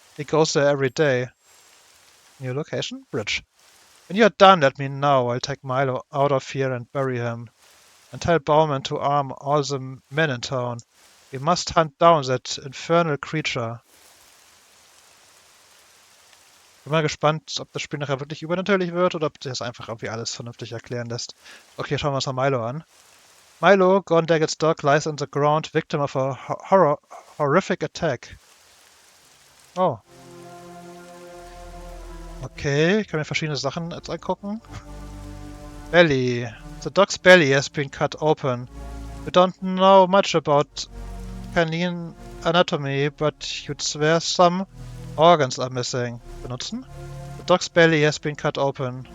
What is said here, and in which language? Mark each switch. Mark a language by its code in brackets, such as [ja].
[en] He goes there every day. New location? Bridge. When you're done, let me know. I'll take Milo out of here and bury him. And tell Bowman to arm all the men in town. We must hunt down that infernal creature. [de] Bin mal gespannt, ob das Spiel nachher wirklich übernatürlich wird oder ob das einfach irgendwie alles vernünftig erklären lässt. Okay, schauen wir uns mal Milo an. [en] Milo, Gone Daggett's dog, lies on the ground, victim of a horrific attack. Oh. [de] Okay, ich kann mir verschiedene Sachen jetzt angucken. [en] Belly. The dog's belly has been cut open. We don't know much about canine anatomy, but you'd swear some organs are missing. Benutzen? The dog's belly has been cut open.